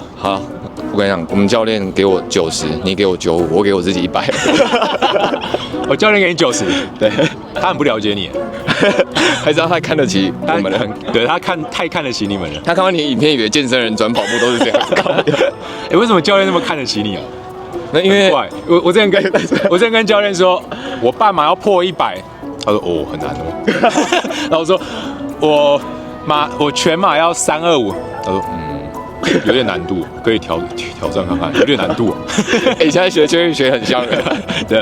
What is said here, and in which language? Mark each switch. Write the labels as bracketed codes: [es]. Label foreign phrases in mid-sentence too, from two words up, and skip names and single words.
[zh] 好，我跟你講，我們教練給我90，你給我95，我給我自己100。我教練給你90，對，他很不了解你，還是他看得起我們了？對，他太看得起你們了。他看完你影片，以為健身人轉跑步都是這樣。為什麼教練那麼看得起你啊？那因為我之前跟教練說，我半馬要破100，他說哦很難哦。然後我說我全馬要325，他說有點難度，可以挑戰看看，有點難度。現在學很像的。對，